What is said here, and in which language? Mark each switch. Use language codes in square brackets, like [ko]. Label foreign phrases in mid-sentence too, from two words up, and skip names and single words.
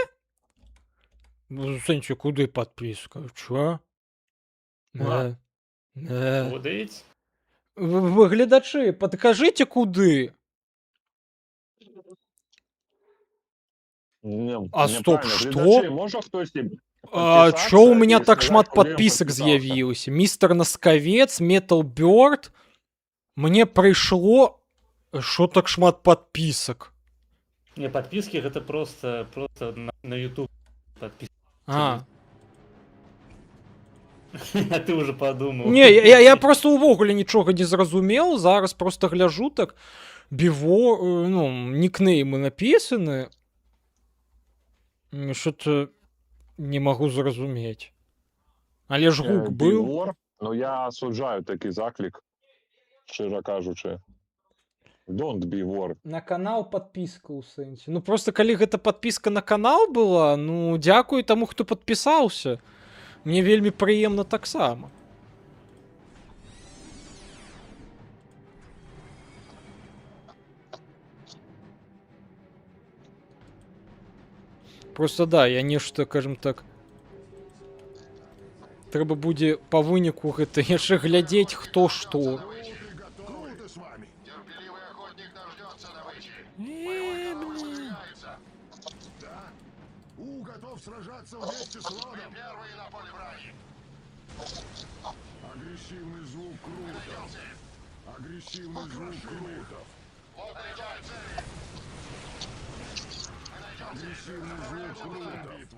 [be] Ну, в сэнсе, куды падпіска? [ru] Чо? Водыць? [be] Вы, гледачы, падкажыце куды? А стоп, што? Можа хтосьці [ru] А чё у меня так шмат подписок з'явілася? Мистер Носкавец, Metal Bird. [be] Мне прыйшло... Шо так шмат подписок? Не, подписки гэта просто на YouTube подписки. А. [ru] А ты уже подумал. [be] Не, я просто увогуле нічога не зразумеў. Зараз просто гляжу так. Біво, ну, нікнеймы напісаны. [ru] Что-то не могу зразумець. [be] Але ж гук быў. Ну я асуджаю такі заклік, шчыра кажучы. [en] Don't be war. [be] На канал подпіска ў сэнсе. Ну просто калі гэта подпіска на канал была, ну дзякуй таму, хто падпісаўся. Мне вельмі прыемна таксама. Просто да, я нешта, скажем так, трэба будзе па выніку гэта яшчэ глядзець хто што. [ru] Готов сражаться вместе с Лодом. Первый на поле брани. Агрессивный звук крутов. Агрессивный звук крутов. Агрессивный звук крутов.